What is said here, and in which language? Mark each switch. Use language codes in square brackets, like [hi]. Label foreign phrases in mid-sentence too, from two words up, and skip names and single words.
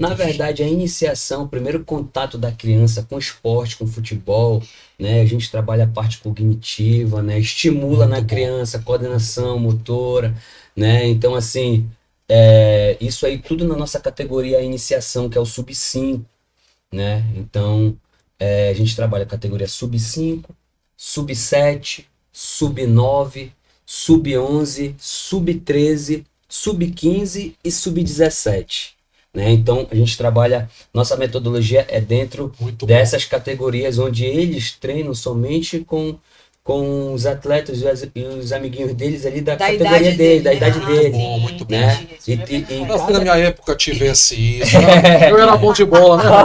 [pt] na verdade, a iniciação, o primeiro contato da criança com esporte, com futebol, né? A gente trabalha a parte cognitiva, né? Estimula Muito na bom. criança a coordenação motora, né? Então, assim, isso aí tudo na nossa categoria iniciação, que é o sub-5, né? Então, a gente trabalha a categoria sub-5, sub-7, sub-9, sub-11, sub-13, sub-15 e sub-17, né? Então, a gente trabalha, nossa metodologia é dentro Muito bom. dessas categorias, onde eles treinam somente com os atletas e os amiguinhos deles ali da categoria dele, da idade dele. bom, muito bom. Né? Entendi, isso é E verdade. Mas se na minha época tivesse isso, eu era bom de bola, né?